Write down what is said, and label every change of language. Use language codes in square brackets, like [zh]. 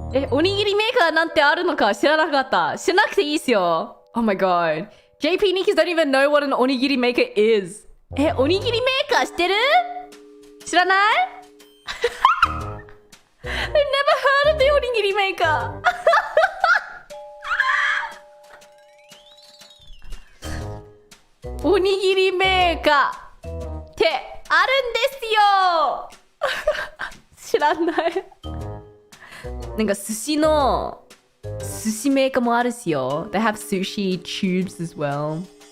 [ja] おにぎりメーカーなんてあるのか知らなかった。知らなくていいっすよ。 [en] Oh my god. JP Nikis don't even know what an onigiri maker is. [ja] おにぎりメーカー知ってる？知らない？ [en] I've never heard of the おにぎりメーカー。 [ja] おにぎりメーカーってあるんですよ。知らない。なんか寿司の寿司メーカーもあるっすよ。 [en] They have sushi tubes as well.